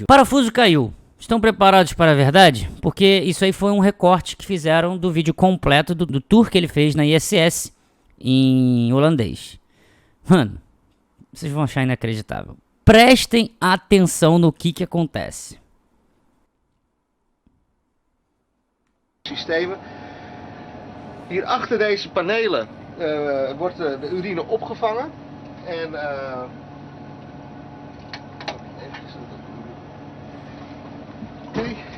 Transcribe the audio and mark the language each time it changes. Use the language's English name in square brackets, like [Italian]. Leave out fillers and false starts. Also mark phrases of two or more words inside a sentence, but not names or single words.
[Portuguese] Parafuso caiu. Estão preparados para a verdade? Porque isso aí foi um recorte que fizeram do vídeo completo do tour que ele fez na ISS em holandês. Mano, vocês vão achar inacreditável. Prestem atenção no que acontece. [Dutch] Systemen. Hier achter deze panelen wordt de urine opgevangen. En oké.